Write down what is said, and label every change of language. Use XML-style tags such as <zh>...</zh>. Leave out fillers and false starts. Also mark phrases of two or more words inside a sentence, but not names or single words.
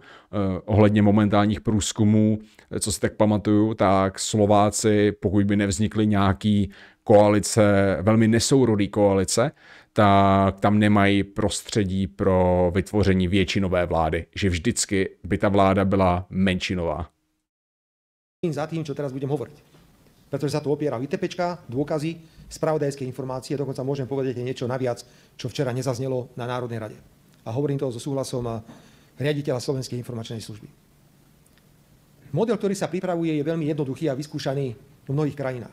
<cs>Ohledně momentálních průzkumů, co si tak pamatuju, tak Slováci, pokud by nevznikly nějaký koalice, velmi nesourodý koalice, tak tam nemají prostředí pro vytvoření většinové vlády. Že vždycky by ta vláda byla menšinová.</cs> <sk>Za tým, čo teraz budem hovoriť. Pretože sa tu opiera ITPčka, dôkazy, spravodajské informácie, dokonca môžem povedať niečo naviac, čo včera nezaznelo na Národnej rade. A hovorím to so súhlasom riaditeľa Slovenskej informačnej služby. Model, ktorý sa pripravuje, je veľmi jednoduchý a vyskúšaný v mnohých krajinách.</sk>